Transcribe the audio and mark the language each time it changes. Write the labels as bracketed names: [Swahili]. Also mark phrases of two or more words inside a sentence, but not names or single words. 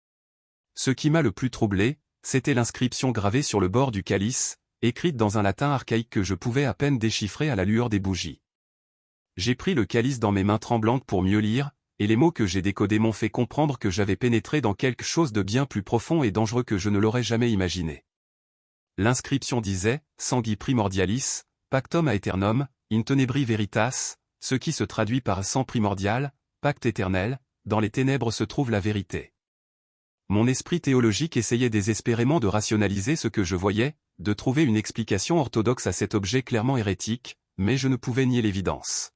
[French] Ce qui m'a le plus troublé, c'était l'inscription gravée sur le bord du calice, écrite dans un latin archaïque que je pouvais à peine déchiffrer à la lueur des bougies. J'ai pris le calice dans mes mains tremblantes pour mieux lire, et les mots que j'ai décodés m'ont fait comprendre que j'avais pénétré dans quelque chose de bien plus profond et dangereux que je ne l'aurais jamais imaginé. [Latin] L'inscription disait « Sanguis primordialis, pactum aeternum, in tenebri veritas », [French] ce qui se traduit par « sang primordial, pacte éternel, dans les ténèbres se trouve la vérité ». Mon esprit théologique essayait désespérément de rationaliser ce que je voyais, de trouver une explication orthodoxe à cet objet clairement hérétique, mais je ne pouvais nier l'évidence.